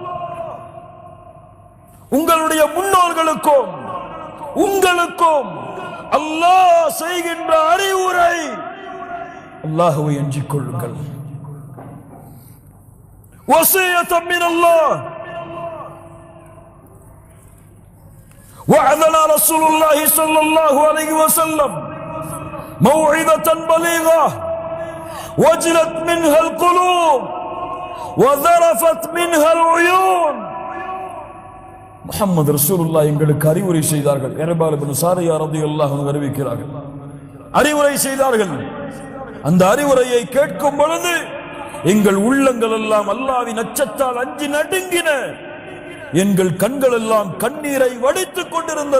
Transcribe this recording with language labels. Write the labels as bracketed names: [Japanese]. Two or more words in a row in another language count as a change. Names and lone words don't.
[Tamil] உங்களுடைய முன்னோர்களுக்கும் உங்களுக்கும் அல்லாஹ் செய்கின்ற அறிவுரை, அல்லாஹ்வை அஞ்சிக் கொள்ளுங்கள். [Arabic] وصية من الله. وعدنا رسول الله صلى الله عليه وسلم موعظة بليغة وجلت منها القلوب وذرفت منها العيون. [Tamil] முஹம்மது ரசூலுல்லாஹ் எங்களுக்கு அறிவுரை செய்தார்கள். இரபால் இப்னு சாரியா ரலியல்லாஹு அன்ஹு அறிவிக்கிறார்கள், அறிவுரை செய்தார்கள். அந்த அறிவுரையை கேட்கும் பொழுது எங்கள் உள்ளங்கள் எல்லாம் அல்லாஹ்வின் அச்சத்தால் அஞ்சி நடுங்கின. எங்கள் கண்கள் எல்லாம் கண்ணீரை வடித்துக் கொண்டிருந்தன.